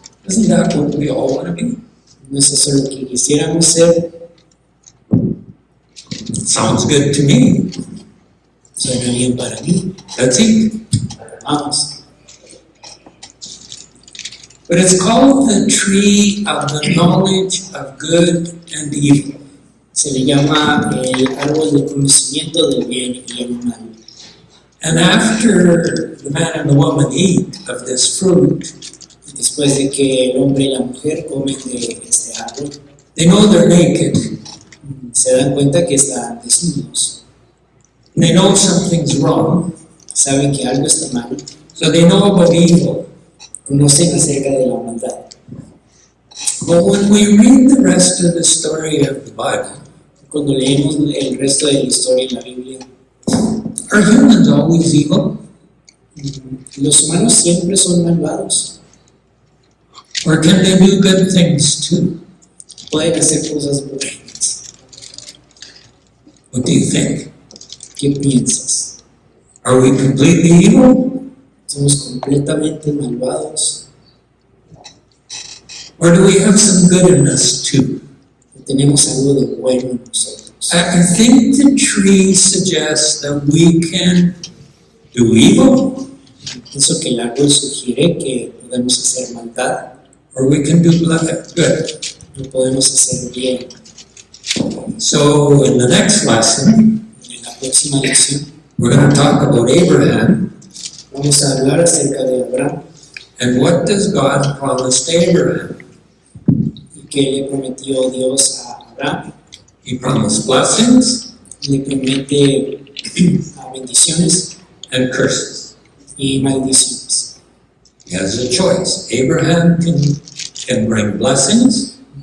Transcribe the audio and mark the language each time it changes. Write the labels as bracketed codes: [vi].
[en] Isn't that what we all want to be? [es] ¿No es eso lo que quisiéramos ser? [en] Sounds good to me. [es] Suena bien para mí. [en] Let's eat. [es] Vamos. [en] But it's called the tree of the knowledge of good and evil. [es] Se le llama el árbol del conocimiento del bien y el mal. [en] And after the man and the woman eat of this fruit, [es] Después de que el hombre y la mujer comen de este árbol, [en] they know they're naked. [es] se dan cuenta que están desnudos. [en] They know something's wrong, [es] Saben que algo está mal. [en] so they know about evil. [es] Conocen acerca de la maldad. [en] But when we read the rest of the story of the Bible, [es] Cuando leemos el resto de la historia en la Biblia, [en] are humans always evil? [es] los humanos siempre son malvados. [en] Or can they do good things too? [es] Pueden hacer cosas buenas. [en] What do you think? [es] ¿Qué piensas? [en] Are we completely evil? [es] ¿Somos completamente malvados? [en] Or do we have some good in us too? [es] ¿O tenemos algo de bueno en nosotros? [en] I think the tree suggests that we can do evil, [es] Pienso que el árbol sugiere que podemos hacer maldad [en] or we can do good. [es] o podemos hacer bien. [en] So in the next lesson, [es] En la próxima lección [en] we're going to talk about Abraham [es] vamos a hablar acerca de Abraham [en] and what does God promise to Abraham? [es] y qué le prometió Dios a Abraham. [en] He promised blessings [es] Le promete bendiciones [en] and curses. [es] y maldiciones. [en] He has a choice. Abraham can bring blessings,